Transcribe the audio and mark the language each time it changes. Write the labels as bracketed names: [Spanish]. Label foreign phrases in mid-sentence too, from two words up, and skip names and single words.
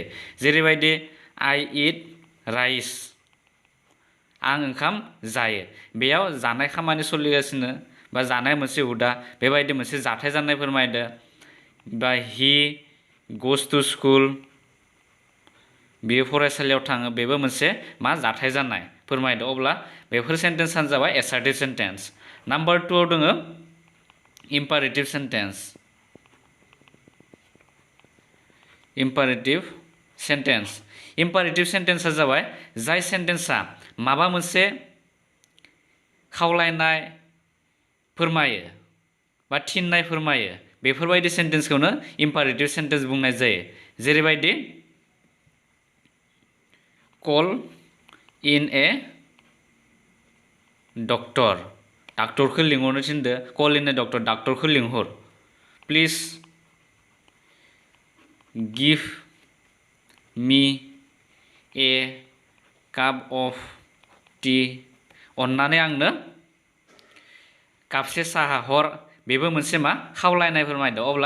[Bodo] जेरैबायदि [English] I eat rice [Bodo] आं ओंखाम जायो बेयाव जानाय खामानि सोलिगासिनो बा जानाय मोनसे हुदा बेबायदि मोनसे जाथाय जानाय फोरमायदो बा [English] he goes to school [Bodo] बियो फरायसालियाव थाङो बेबो मोनसे मा जाथाय जानाय फोरमायदो अब्ला बेफोर सेन्टेन्सआनो जाबाय [English] assertive sentence number 2 [Bodo] आव दोङो [English] imperative sentence imperative sentence [Bodo] जाबाय जाय सेन्टेन्सआ माबा मोनसे खावलायनाय फोरमायो बा थिननाय फोरमायो बेफोरबायदि सेन्टेन्सखौनो [English] imperative sentence [Bodo] बुंनाय जायो जेरैबायदि [English] call in a doctor [Bodo] डाक्टरखौ लिंहरनो थिनदो [English] call in a doctor [Bodo] डाक्टरखौ लिंहर [English] please give me a cup of [Bodo] टी अन्नानै आंनो कापसे साहा हर बेबो मोनसे मा खावलायनाय फोरमायदो अब्ला